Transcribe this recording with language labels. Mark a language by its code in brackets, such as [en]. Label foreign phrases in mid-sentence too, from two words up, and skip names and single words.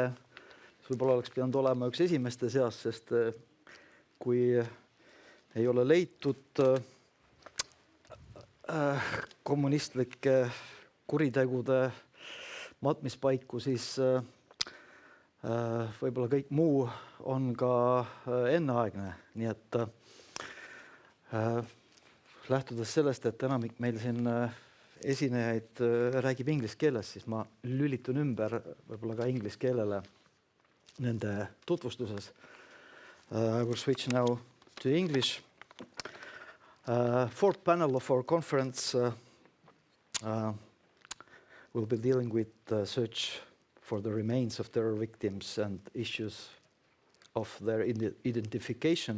[et] Võib-olla oleks pidanud olema üks esimeste seas, sest kui ei ole leitud kommunistlike kuritegude matmispaiku, siis võib-olla kõik muu on ka enneaegne, nii et lähtudes sellest, et enamik meil siin esinejaid räägib inglise keeles, siis ma lülitun ümber võib-olla ka inglise keelele nende tutvustuses. [en] I will switch now to English. Fourth panel of our conference will be dealing with search for the remains of terror victims and issues of their identification.